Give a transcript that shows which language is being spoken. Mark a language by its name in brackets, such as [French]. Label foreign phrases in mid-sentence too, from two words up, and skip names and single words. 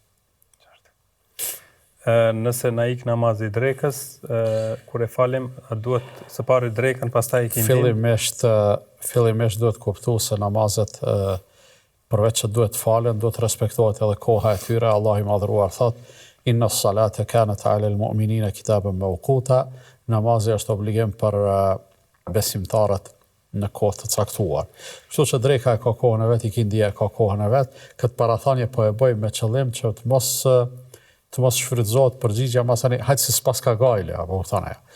[Albanian] Nëse na ik namazi i drekës, kur e falim, duhet së pari drekën, pastaj ikindin. Fillimisht duhet kuptu se namazet përveç që duhet falen, duhet respektohet edhe koha e tyre. Allah i madhruar thot: [Arabic] إن الصلاة كانت على المؤمنين كتابا موقوتا. [Albanian] Namazi është obligim për besimtarët në kohë të caktuar. Kështu që dreka e ka kohën e vet, ikindia e ka kohën e vet. Këtë parathanje po e bëj me qëllim që të mos shfrytëzohet përgjigja masani, hajtë si s'pas ka gajle, apo kuptona ja.